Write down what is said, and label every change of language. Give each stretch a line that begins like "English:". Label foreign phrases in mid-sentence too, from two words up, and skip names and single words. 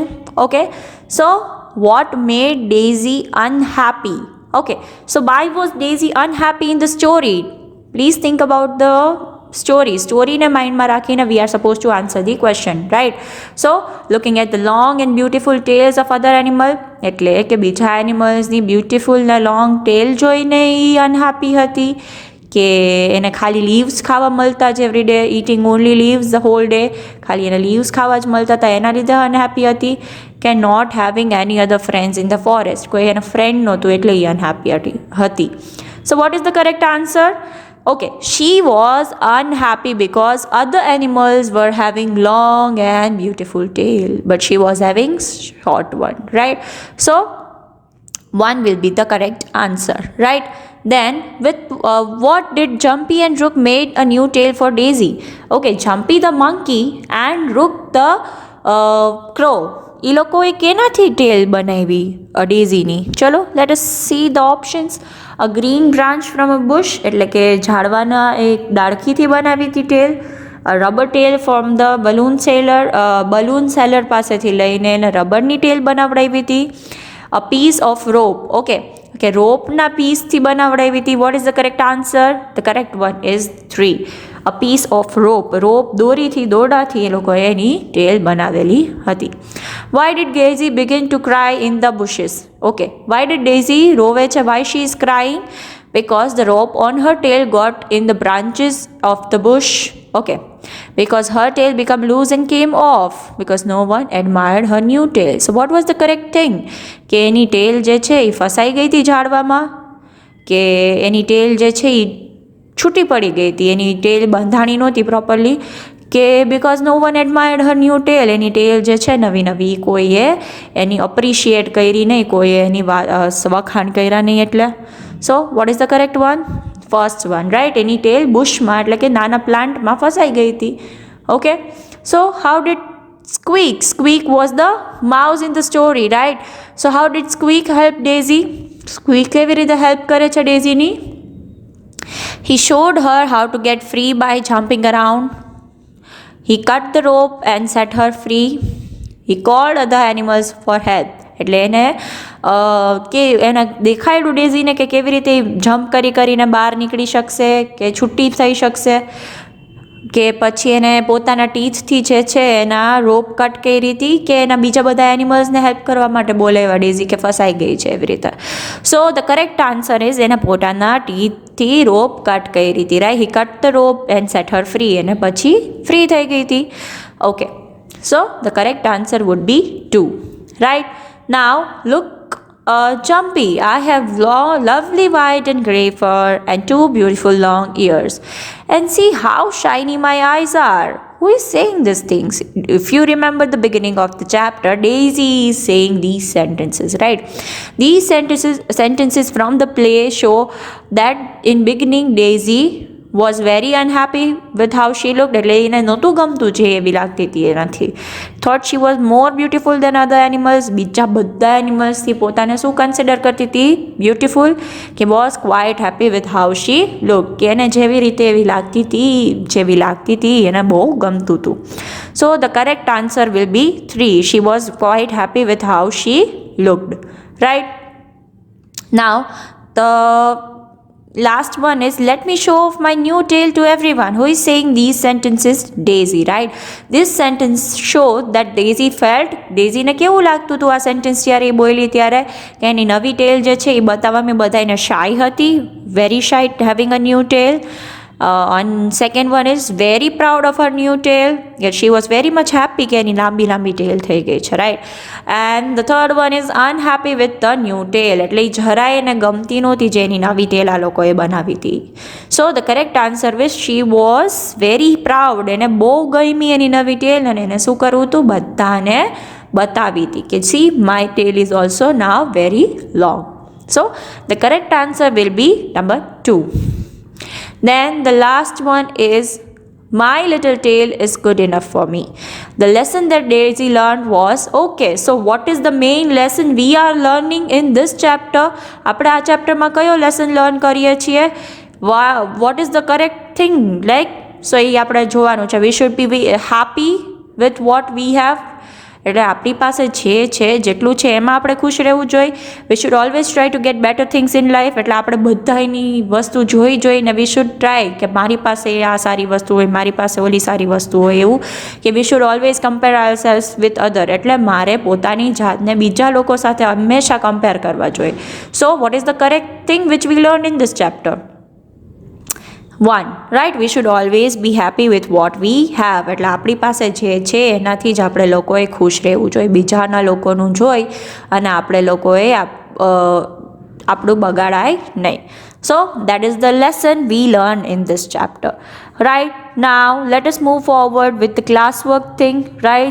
English: Okay, so what made Daisy unhappy? Okay, so why was Daisy unhappy in the story? Please think about the story
Gujarati: ને માઇન્ડ મા રાખીના
English: we are supposed to answer the question, right? So looking at the long and beautiful tails of other animal,
Gujarati: એટલે કે બીજા animals ની beautiful ને
English: long tail
Gujarati: જોઈને ઈ unhappy હતી કે એને ખાલી લીવ્સ ખાવા મળતા જ
English: every day, eating only leaves the whole day,
Gujarati: ખાલી એને લીવ્સ ખાવા જ મળતા હતા એના લીધે અનહેપી હતી, કે
English: not having any other friends in the forest,
Gujarati: કોઈ એના ફ્રેન્ડ નહોતું એટલે એ અનહેપી હતી.
English: So what is the correct answer? Okay, she was unhappy because other animals were having long and beautiful tail, but she was having short one, right? So 1 will be the correct answer, right? Then with what did Jumpy and Rook made a new tail for Daisy? Okay, Jumpy the monkey and Rook the crow,
Gujarati: એ લોકોએ કેનાથી ટેલ બનાવી ડેઝીની?
English: ચલો let us see the options. A green branch from a bush,
Gujarati: એટલે કે ઝાડવાના એક ડાળખીથી બનાવી હતી ટેલ.
English: A rubber tail from the balloon seller
Gujarati: પાસેથી લઈને એને રબરની ટેલ બનાવડાવી હતી.
English: A piece of rope,
Gujarati: okay, રોપના પીસથી બનાવડાવી હતી.
English: What is the correct answer? The correct one is 3. A piece of rope,
Gujarati: દોરીથી દોરડાથી એ લોકોએ એની ટેલ બનાવેલી હતી.
English: Why did Daisy begin to cry in the bushes? Okay, why did Daisy
Gujarati: રોવે છે?
English: Why she is crying? Because the rope on her tail got in the branches of the bush. Okay, because her tail became loose and came off because no one admired her new tail. So what was the correct thing?
Gujarati: કે એની ટેલ જે છે એ ફસાઈ ગઈ હતી ઝાડવામાં, કે એની ટેલ જે છે એ છૂટી પડી ગઈ હતી, એની ટેલ બંધાણી નહોતી પ્રોપરલી, કે
English: because no one admired her new tail,
Gujarati: એની ટેલ જે છે નવી નવી કોઈએ એની અપ્રિશિએટ કરી નહીં, કોઈએ એની વખાણ કર્યા નહીં એટલે.
English: So what is the correct one? First one, right.
Gujarati: એની ટેલ બુશમાં એટલે કે નાના પ્લાન્ટમાં ફસાઈ ગઈ હતી.
English: Okay, so how did Squeak? Squeak was the mouse in the story, right? So how did Squeak help Daisy?
Gujarati: Squeak કેવી રીતે હેલ્પ કરે છે ડેઝીની?
English: He showed her how to get free by jumping around. He cut the rope and set her free. He called other animals for help.
Gujarati: એટલે એને કે એને દેખાડ્યું ડેઝીને કે કેવી રીતે જમ્પ કરી કરીને બહાર નીકળી શકશે, કે છૂટી થઈ શકશે, કે પછી એને પોતાના ટીથથી જે છે એના
English: rope cut
Gujarati: કરી હતી, કે એના બીજા બધા એનિમલ્સને હેલ્પ કરવા માટે બોલાવ્યા ડેઝી, કે ફસાઈ ગઈ છે એવી રીતે.
English: So the correct answer is
Gujarati: એને પોતાના ટીથથી
English: rope cut
Gujarati: કરી હતી, રાઈટ.
English: He cut the rope and set her free,
Gujarati: અને પછી ફ્રી થઈ ગઈ હતી.
English: Okay, so the correct answer would be 2, right. Now look, Jumpy, I have lovely white and grey fur and 2 beautiful long ears. And see how shiny my eyes are. Who is saying these things? If you remember the beginning of the chapter, Daisy is saying these sentences, right? These sentences from the play show that in beginning Daisy was very unhappy with how she looked.
Gujarati: એટલે એને નહોતું ગમતું જે એવી લાગતી હતી એનાથી.
English: Thought she was more beautiful than other animals.
Gujarati: બીજા બધા એનિમલ્સથી પોતાને શું કન્સિડર કરતી હતી? બ્યુટિફુલ.
English: કે was quite happy with how she looked.
Gujarati: કે એને જેવી રીતે એવી લાગતી હતી એને બહુ ગમતું હતું.
English: So the correct answer will be 3. She was quite happy with how she looked, right? Now the last one is, let me show off my new tail to everyone. Who is saying these sentences? Daisy, right? This sentence shows that Daisy felt,
Gujarati: Daisy ને કેવું લાગતું હતું આ સેન્ટેન્સ જ્યારે એ બોલી ત્યારે, કે એની નવી ટેલ જે છે એ બતાવવામાં બધાને શાય હતી,
English: very shy having a new tail. And second one is very proud of her new tail. Yet she was very much happy
Gujarati: કે એની લાંબી ટેલ થઈ ગઈ છે,
English: right? And the third one is unhappy with the new tail.
Gujarati: એટલે એ જરાય એને ગમતી નહોતી જે એની નવી ટેલ આ લોકોએ બનાવી હતી.
English: So the correct answer is she was very proud.
Gujarati: એને બહુ ગમી એની નવી ટેલ, અને એને શું કરવું હતું? બધાને બતાવી હતી કે
English: see, my tail is also now very long. So the correct answer will be number 2. Then the last one is, my little tail is good enough for me. The lesson that Daisy learned was, okay, so what is the main lesson we are learning in this chapter?
Gujarati: આપણે આ ચેપ્ટરમાં કયો લેસન લર્ન કરીએ છીએ?
English: What is the correct thing? Like, so
Gujarati: એ આપણે જોવાનું છે.
English: We should be happy with what we have.
Gujarati: એટલે આપણી પાસે જે છે જેટલું છે એમાં આપણે ખુશ રહેવું જોઈએ.
English: We should always try to get better things in life.
Gujarati: એટલે આપણે બધાની વસ્તુ જોઈને
English: We should try
Gujarati: કે મારી પાસે આ સારી વસ્તુ હોય, મારી પાસે ઓલી સારી વસ્તુ હોય, એવું કે
English: We should always compare ourselves with other.
Gujarati: એટલે મારે પોતાની જાતને બીજા લોકો સાથે હંમેશા કમ્પેર કરવા જોઈએ.
English: So what is the correct thing which we learn in this chapter? 1, right? We should always be happy with what we have.
Gujarati: એટલે આપણી પાસે જે છે એનાથી જ આપણે લોકોએ ખુશ રહેવું જોઈએ. બીજાના લોકોનું જોઈ અને આપણે લોકોએ આપણું બગાડાય નહીં.
English: So that is the lesson we learn in this chapter, right? Now let us move forward with the classwork thing, right?